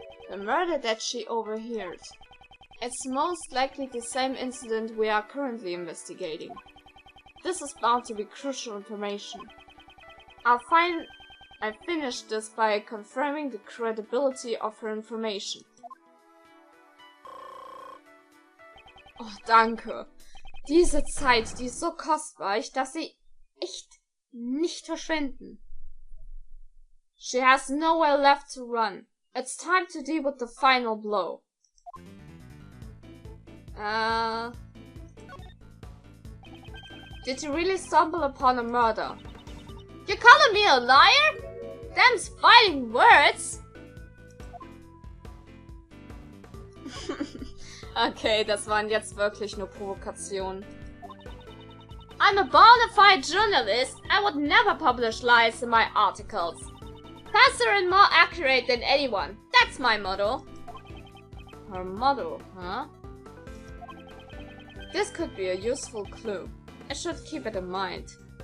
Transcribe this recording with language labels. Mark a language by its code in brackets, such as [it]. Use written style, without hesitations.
[en] The murder that she overheard. It's most likely the same incident we are currently investigating. This is bound to be crucial information. I finished this by confirming the credibility of her information. [de] Oh, danke. Diese Zeit, die ist so kostbar, ich darf sie echt nicht verschwenden. [en] She has nowhere left to run. It's time to deal with the final blow. Did you really stumble upon a murder? You're calling me a liar? Them's fighting words! [de] Okay, das waren jetzt wirklich nur Provokationen. [en] I'm a bona fide journalist. I would never publish lies in my articles. Faster and more accurate than anyone. That's my motto. Her motto, huh? This could be a useful clue. I should keep it in mind.